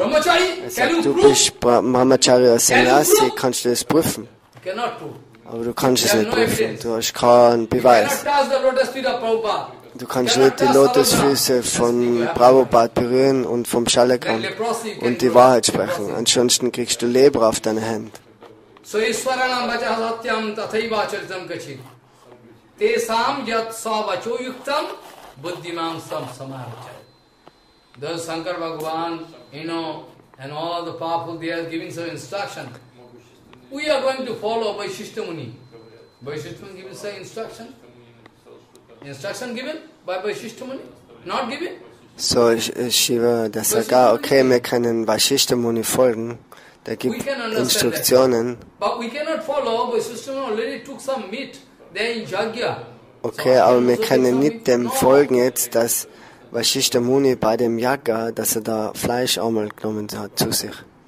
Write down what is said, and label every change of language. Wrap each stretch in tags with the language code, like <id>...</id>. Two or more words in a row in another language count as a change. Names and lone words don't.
<de>Er sagt, du bist Brahmacharya Sannyasi, kannst du das prüfen? Aber du kannst es nicht prüfen, du hast keinen Beweis. Du kannst nicht die Lotusfüße von Prabhupada berühren und vom Schalakram und die Wahrheit sprechen. Ansonsten kriegst du Lepra auf deine Hände.</de> <sa>So Iswaranam Bhajaha Satyam Tathaiva Acharitam Kachit. Tesam Yat Savacho Yuktam Buddhimam Sam Samarachaya.</sa> <en>Thus Shankar Bhagavan, and all the powerful, they are giving some instruction. We are going to follow Vaishishta Muni. Vaishishta Muni given some instruction. Instruction given by Vaishishta Muni? Not given? So Shiva,</en> <de>der sagt, okay, wir können Vaishishta Muni folgen. Der gibt Instruktionen. Okay, aber wir können nicht dem folgen jetzt, dass Vaishishta Muni bei dem Yagya, dass er da Fleisch einmal genommen hat zu sich.</de>